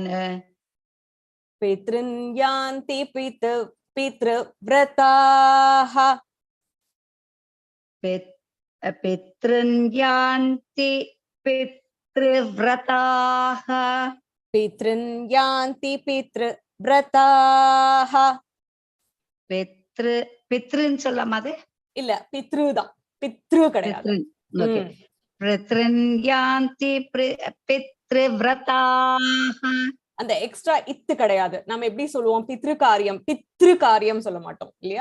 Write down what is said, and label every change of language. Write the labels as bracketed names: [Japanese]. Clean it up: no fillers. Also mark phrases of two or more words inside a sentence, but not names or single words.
[Sanskrit] पितॄन् यान्ति पितृव्रताः. पितॄन् यान्ति पितृव्रताः. पितृव्रताः Pitrin yanti pitrvrataha. [Tamil] பித்ருன்னு சொல்லாம அது இல்ல பித்ரு தான், பித்ரு கிடையாது. [Sanskrit] ஓகே. पितॄन् यान्ति पितृव्रताः. [Tamil] அந்த எக்ஸ்ட்ரா இத்து கிடையாது. நம்ம எப்படி சொல்லுவோம், பித்ரு காரியம், பித்ரு காரியம் சொல்ல மாட்டோம் இல்லையா?